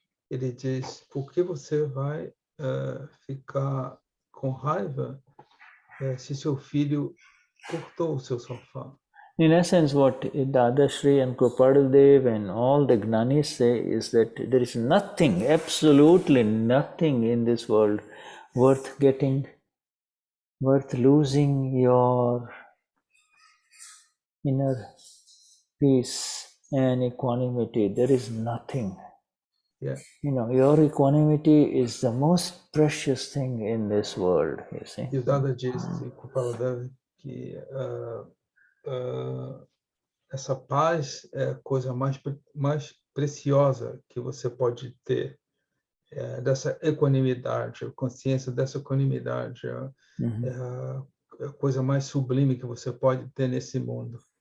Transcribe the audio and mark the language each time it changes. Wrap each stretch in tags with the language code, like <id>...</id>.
<pt>Ele diz, por que você vai ficar com raiva se seu filho cortou o seu sofá?</pt> <en>In essence, what Dadashri and Krupadev and all the Gnanis say is that there is nothing, absolutely nothing in this world worth getting, worth losing your inner peace and equanimity. There is nothing. Yeah. Your equanimity is the most precious thing in this world, you see.</en> <pt>E o Dada diz, que essa paz é a coisa mais preciosa que você pode ter, dessa equanimidade, a consciência dessa equanimidade, é a coisa mais sublime que você pode ter nesse mundo.</pt>